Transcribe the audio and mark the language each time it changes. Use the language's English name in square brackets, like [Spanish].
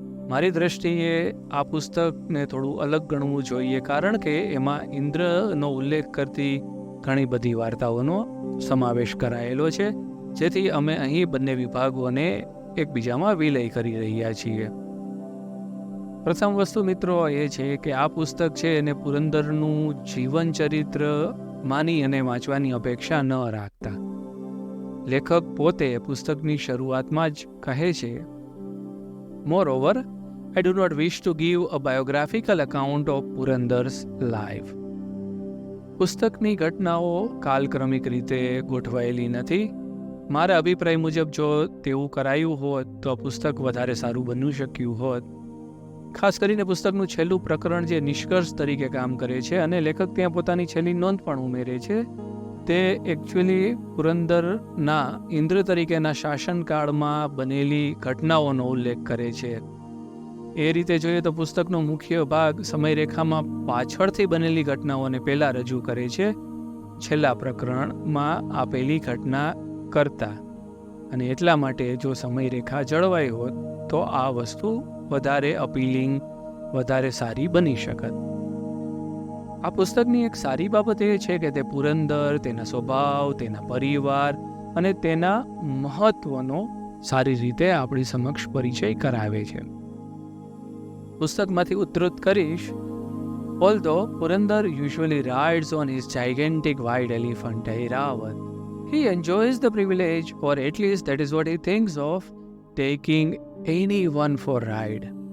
[Gujarati] મારી દ્રષ્ટિએ આ પુસ્તકને થોડું અલગ ગણવું જોઈએ, કારણ કે એમાં ઇન્દ્રનો ઉલ્લેખ કરતી ઘણી બધી વાર્તાઓનો સમાવેશ કરાયેલો છે, જેથી અમે અહીં બંને વિભાગોને એકબીજામાં વિલય કરી રહ્યા છીએ. પ્રથમ વસ્તુ મિત્રો એ છે કે આ પુસ્તક છે એને પુરંદરનું જીવન ચરિત્ર માની અને વાંચવાની અપેક્ષા ન રાખતા. લેખક પોતે પુસ્તકની શરૂઆતમાં જ કહે છે, મોરઓવર, [English] I do not wish to give a biographical account of Purandar's life. [Gujarati] પુસ્તકની ઘટનાઓ કાલક્રમિક રીતે ગોઠવાયેલી નથી. મારા અભિપ્રાય મુજબ જો તેવું કરાયું હોત તો પુસ્તક વધારે સારું બન્યું શક્યું હોત. ખાસ કરીને પુસ્તકનું છેલ્લું પ્રકરણ જે નિષ્કર્ષ તરીકે કામ કરે છે, અને લેખક ત્યાં પોતાની છેલ્લી નોંધ પણ ઉમેરે છે, તે એકચ્યુઅલી પુરંદરના ઇન્દ્ર તરીકેના શાસનકાળમાં બનેલી ઘટનાઓનો ઉલ્લેખ કરે છે. એ રીતે જોઈએ તો પુસ્તકનો મુખ્ય ભાગ સમયરેખામાં પાછળથી બનેલી ઘટનાઓને પહેલાં રજૂ કરે છે, છેલ્લા પ્રકરણમાં આપેલી ઘટના કરતા. અને એટલા માટે જો સમયરેખા જળવાઈ હોત તો આ વસ્તુ વધારે અપીલિંગ, વધારે સારી બની શકત. આ પુસ્તકની એક સારી બાબત એ છે કે તે પુરંદર, તેના સ્વભાવ, તેના પરિવાર અને તેના મહત્વનો સારી રીતે આપણી સમક્ષ પરિચય કરાવે છે. પુસ્તકમાંથી ઉદ્ધૃત કરીશ, [English] although Purandar usually rides on his gigantic white elephant Airavat, he enjoys the privilege, or at least that is what he thinks of, taking anyone for ride.